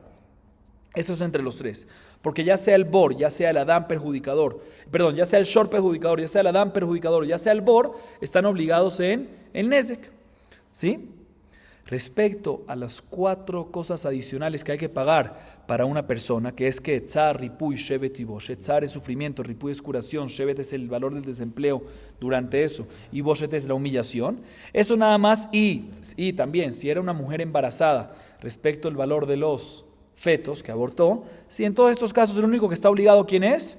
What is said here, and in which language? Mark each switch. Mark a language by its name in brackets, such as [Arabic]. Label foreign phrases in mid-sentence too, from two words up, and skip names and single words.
[Spanish] Eso es entre los tres, porque ya sea el bor, ya sea el Adán perjudicador, perdón, ya sea el shor perjudicador, ya sea el Adán perjudicador, ya sea el bor, están obligados en el nezek, ¿sí? Respecto a las 4 cosas adicionales que hay que pagar para una persona, que es que tzar, ripuy, shevet y bosh. Tzar es sufrimiento, ripuy es curación, shevet es el valor del desempleo durante eso, y boshet es la humillación. Eso nada más, y también, si era una mujer embarazada, respecto al valor de los fetos que abortó, si en todos estos casos el único que está obligado, ¿quién es?